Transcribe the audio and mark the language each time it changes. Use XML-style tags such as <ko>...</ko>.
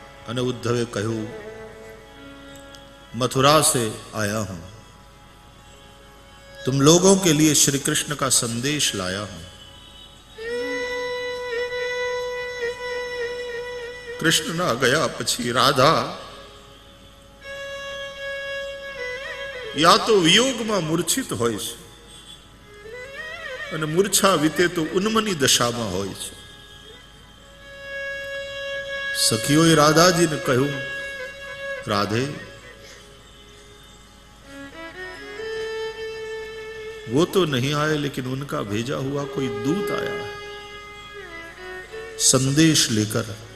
<gu>અને ઉદ્ધવે કહ્યું,</gu> <hi>मथुरा से आया हूं, तुम लोगों के लिए श्री कृष्ण का संदेश लाया हूं। कृष्ण ना गया</hi> <gu>પછી રાધા યા તો વિયોગમાં મૂર્છિત હોય છે અને મૂર્છા વીતે તો ઉન્મની દશામાં હોય છે। સખીઓએ રાધાજીને કહ્યું,</gu> <hi>राधे वो तो नहीं आए लेकिन उनका भेजा हुआ कोई दूत आया है संदेश लेकर।</hi>